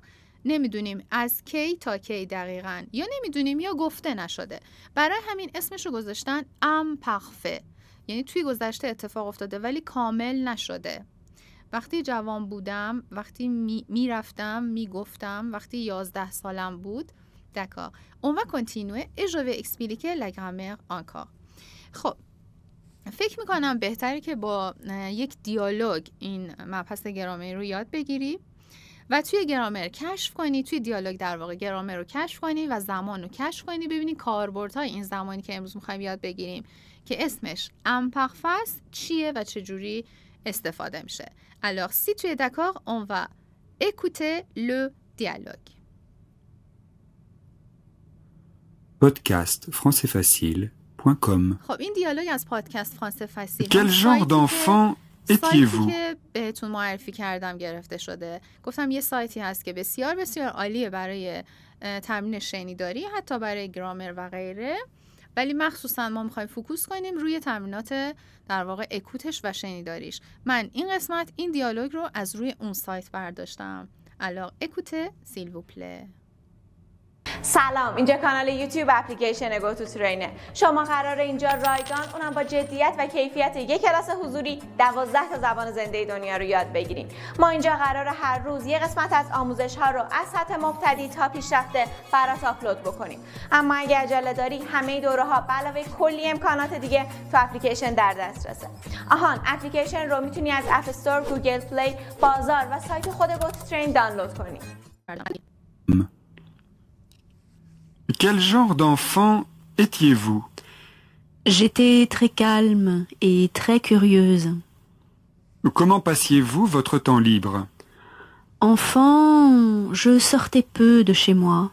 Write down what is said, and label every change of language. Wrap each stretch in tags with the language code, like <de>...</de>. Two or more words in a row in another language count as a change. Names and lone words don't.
<fa>نمیدونیم از کی تا کی دقیقاً، یا نمیدونیم یا گفته نشده. برای همین اسمش رو گذاشتن امپارفه، یعنی توی گذشته اتفاق افتاده ولی کامل نشده. وقتی جوان بودم، وقتی میرفتم، میگفتم، وقتی 11 سالم بود. دکا.</fa> <fr>On va continuer et je vais expliquer la grammaire encore.</fr> <fa>خب فکر میکنم بهتره که با یک دیالوگ این مبحث گرامر رو یاد بگیری و توی گرامر کشف کنی، توی دیالوگ در واقع گرامر رو کشف کنی و زمان رو کشف کنی، ببینی کاربردهای این زمانی که امروز میخوایم یاد بگیریم که اسمش امپارفه است چیه و چجوری استفاده میشه.</fa> <fr>Alors si tu es d'accord, on va écouter le dialogue. Podcast françaisfacile.com.</fr> <fa>خب این دیالوگ از پادکست فرانسه فصیل.</fa> <fr>Quel genre d'enfant étiez-vous?</fr> <fa>که بهتون معرفی کردم گرفته شده. گفتم یه سایتی هست که بسیار عالیه برای تمرین شنیداری، حتی برای گرامر و غیره، ولی مخصوصا ما میخوایم فوکوس کنیم روی تمرینات در واقع اکوتش و شنیداریش. من این قسمت این دیالوگ رو از روی اون سایت برداشتم.</fa> <fr>Alors écoutez s'il vous plaît.</fr> <fa>سلام، اینجا کانال یوتیوب اپلیکیشن گو تو ترینه. شما قراره اینجا رایگان اونم با جدیت و کیفیت یک کلاس حضوری 12 تا زبان زنده دنیا رو یاد بگیریم. ما اینجا قراره هر روز یه قسمت از آموزش ها رو از سطح مبتدی تا پیشرفته برات آپلود بکنیم. اما اگه عجله داری همه دوره ها به علاوه کلی امکانات دیگه تو اپلیکیشن در دسترسه. آهان، اپلیکیشن رو میتونی از اپ استور، گوگل پلی، بازار و سایت خود گو تو ترین دانلود کنی.</fa> <fr>Quel genre d'enfant étiez-vous? J'étais très calme et très curieuse. Comment passiez-vous votre temps libre? Enfant, je sortais peu de chez moi.</fr>